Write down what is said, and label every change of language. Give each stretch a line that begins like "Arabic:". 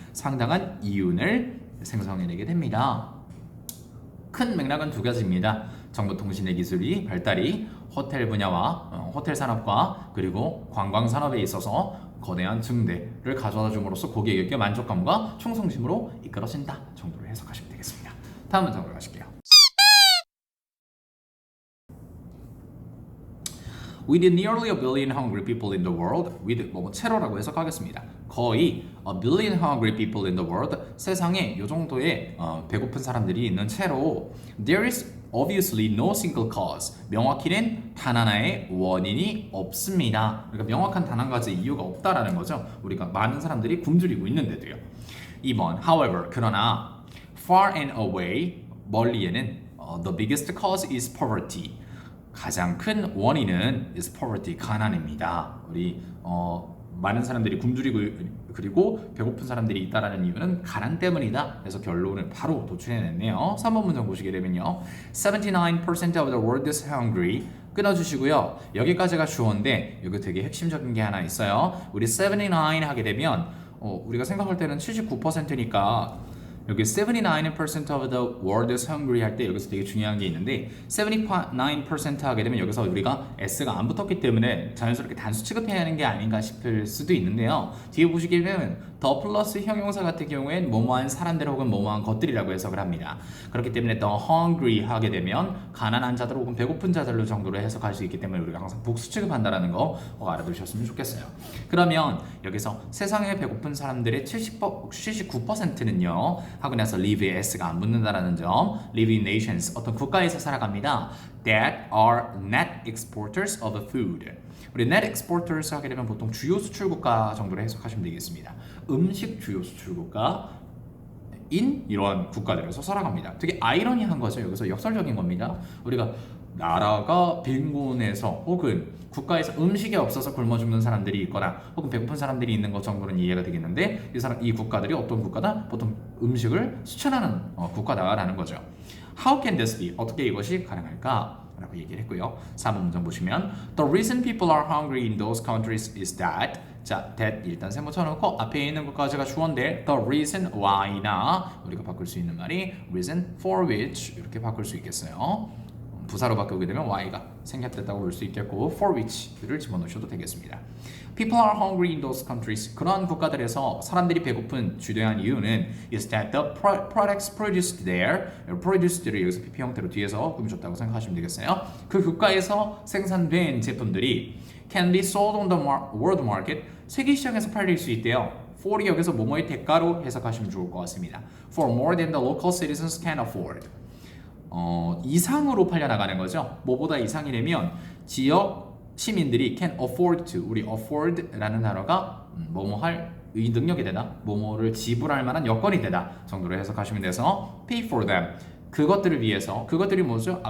Korean: 상당한 이윤을 생성해내게 됩니다. 큰 맥락은 두 가지입니다. 정보통신의 기술이 발달이 호텔 분야와 호텔 산업과 그리고 관광 산업에 있어서 거대한 증대를 가져다 줌으로써 고객에게 만족감과 충성심으로 이끌어진다 정도로 해석하시면 되겠습니다. 다음 문장으로 가실게요.
English: With nearly a billion hungry people in the world, with
Korean: 채로라고 해석하겠습니다. 거의
English: a billion hungry people in the world,
Korean: 세상에 이 정도의 배고픈 사람들이 있는 채로
English: there is obviously no single cause,
Korean: 명확히는 단 하나의 원인이 없습니다. 그러니까 명확한 단 한 가지 이유가 없다라는 거죠. 우리가 많은 사람들이 굶주리고 있는데도요.
English: 2번, however,
Korean: 그러나
English: far and away,
Korean: 멀리에는
English: the biggest cause is poverty.
Korean: 가장 큰 원인은
English: is poverty,
Korean: 가난입니다. 우리 많은 사람들이 굶주리고 그리고 배고픈 사람들이 있다라는 이유는 가난 때문이다. 그래서 결론을 바로 도출해냈네요. 3번 문장 보시게 되면요.
English: 79% of the world is hungry.
Korean: 끊어주시고요. 여기까지가 주어인데 여기 되게 핵심적인 게 하나 있어요. 우리 79 하게 되면 우리가 생각할 때는 79%니까 여기
English: 79% of the world is hungry
Korean: 할 때 여기서 되게 중요한 게 있는데 79% 하게 되면 여기서 우리가 s가 안 붙었기 때문에 자연스럽게 단수 취급해야 하는 게 아닌가 싶을 수도 있는데요. 뒤에 보시게 되면 더 플러스 형용사 같은 경우엔 뭐뭐한 사람들 혹은 뭐뭐한 것들이라고 해석을 합니다. 그렇기 때문에 the hungry 하게 되면 가난한 자들 혹은 배고픈 자들로 정도로 해석할 수 있기 때문에 우리가 항상 복수 취급한다라는 거 알아두셨으면 좋겠어요. 그러면 여기서 세상에 배고픈 사람들의 79%는요 하고 나서 live에 s가 안 붙는다라는 점,
English: live in nations,
Korean: 어떤 국가에서 살아갑니다.
English: that are net exporters of food.
Korean: 우리 net exporters 하게 되면 보통 주요 수출국가 정도로 해석하시면 되겠습니다. 음식 주요 수출국가 인 이러한 국가들에서 살아갑니다. 되게 아이러니한 거죠. 여기서 역설적인 겁니다. 우리가 나라가 빈곤해서 혹은 국가에서 음식이 없어서 굶어 죽는 사람들이 있거나 혹은 배고픈 사람들이 있는 것 정도는 이해가 되겠는데 이 국가들이 어떤 국가다? 보통 음식을 수출하는 국가다라는 거죠.
English: How can this be?
Korean: 어떻게 이것이 가능할까? 라고 얘기를 했고요. 4번 문장 보시면
English: The reason people are hungry in those countries is that
Korean: 자, that 일단 세모 쳐놓고 앞에 있는 것까지가 주어인데 The reason why나 우리가 바꿀 수 있는 말이 reason for which 이렇게 바꿀 수 있겠어요. 부사로 바꾸게 되면 why가 생략됐다고 볼 수 있겠고 for which를 집어넣으셔도 되겠습니다.
English: People are hungry in those countries.
Korean: 그러한 국가들에서 사람들이 배고픈 주요한 이유는
English: is that the products produced there,
Korean: produced를 여기서 PP 형태로 뒤에서 꾸며줬다고 생각하시면 되겠어요. 그 국가에서 생산된 제품들이
English: can be sold on the world market.
Korean: 세계 시장에서 팔릴 수 있대요. for이 여기서 뭐뭐의 대가로 해석하시면 좋을 것 같습니다.
English: For more than the local citizens can afford.
Korean: 이상으로 팔려나가는 거죠. 뭐보다 이상이라면 지역 시민들이 can afford to, 우리 afford라는 단어가 뭐뭐 할 능력이 되다, 뭐뭐를 지불할 만한 여건이 되다 정도로 해석하시면 돼서
English: pay for them,
Korean: 그것들을 위해서, 그것들이 뭐죠?